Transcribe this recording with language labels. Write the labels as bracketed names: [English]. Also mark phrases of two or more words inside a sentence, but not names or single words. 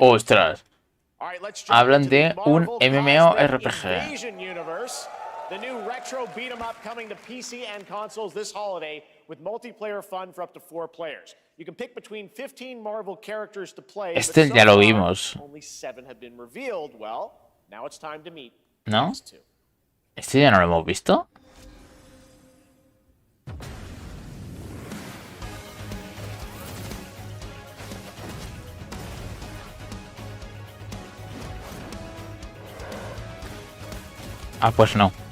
[Spanish] Ostras. [English] All right, let's jump [Spanish] Hablan [English] into the [Spanish] de un [English] Marvel MMORPG. Cosmic Invasion universe. The new retro beat 'em up coming to PC and consoles this holiday with multiplayer fun for up to 4 players. You can pick between 15 Marvel characters to play. [Spanish] Este [English] but [Spanish] ya [English] so [Spanish] lo [English] far, [Spanish] vimos. [English] Only 7 have been revealed. Well, now it's time to meet [Spanish] ¿No? [English] these 2. [Spanish] ¿Este ya no lo hemos visto? Ah, pues no.